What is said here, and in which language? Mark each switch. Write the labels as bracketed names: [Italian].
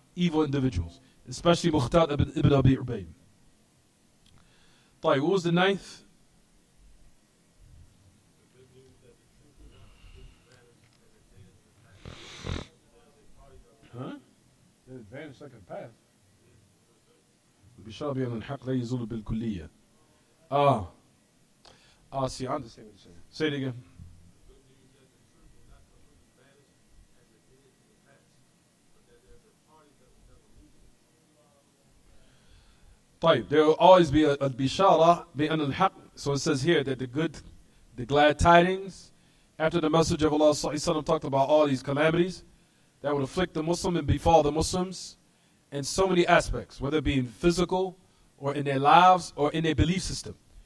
[English] Evil individuals, especially Mukhtar ibn Abi Ubaid. What was the ninth? Huh? They vanished like a path. [Arabic] بشرب أن الحق لا يزول بالكلية. [English] See, I understand what you're saying. Say it again. طيب, there will always be a bishara [Arabic] بأن الحق. [English] So it says here that the glad tidings, after the Messenger of Allah ﷺ talked about all these calamities that would afflict the Muslim and befall the Muslims in so many aspects, whether it be in physical or in their lives or in their belief system.